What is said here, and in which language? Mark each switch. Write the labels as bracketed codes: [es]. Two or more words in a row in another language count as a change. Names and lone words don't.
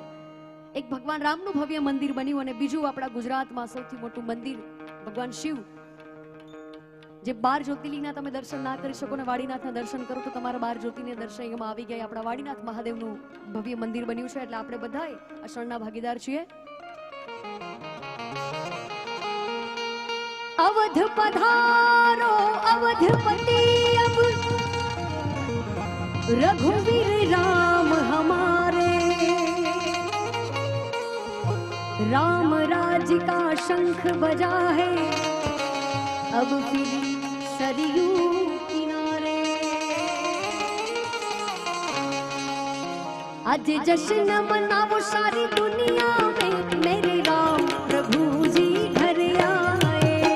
[gu] એક ભગવાન રામનું ભવ્ય મંદિર બન્યું અને બીજું આપણા ગુજરાતમાં સૌથી મોટું મંદિર ભગવાન શિવ, જે 12 જ્યોતિર્લિંગના તમે દર્શન ના કરી શકો ને વાડીનાથના દર્શન કરો તો તમારા 12 જ્યોતિર્લિંગના દર્શન એમાં આવી ગયા. આપણા વાડીનાથ મહાદેવનું ભવ્ય મંદિર બન્યું છે. એટલે આપણે બધાએ આ ક્ષણના ભાગીદાર છીએ. [hi] अवध पधारो अवधपति अब रघुवीर राम हमारे, राम राज का शंख बजा है अब फिर सरयू किनारे। आज जश्न मनाओ सारी दुनिया में मेरे राम प्रभु जी घर आए।